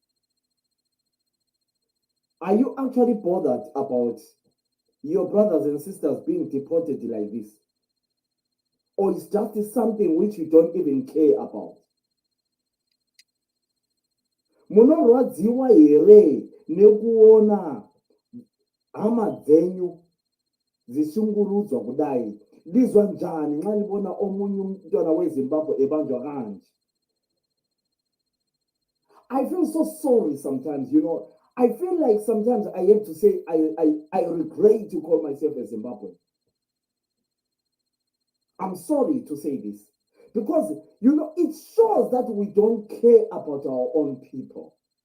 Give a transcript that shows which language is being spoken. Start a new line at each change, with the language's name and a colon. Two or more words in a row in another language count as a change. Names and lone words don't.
English: Are you actually bothered about your brothers and sisters being deported like this? Or is just something which you don't even care about?
Shona: Munorwadziwa here nekuona hama dzenyu dzishungurudzwa kudai.
North Ndebele: Ndizwa njani nxa ndibona omunye umntwana weZimbabwe ebanjwa kanje?
English: I feel so sorry sometimes, you know. I feel like sometimes I have to say I regret to call myself a Zimbabwean. I'm sorry to say this. Because, you know, it shows that we don't care about our own people.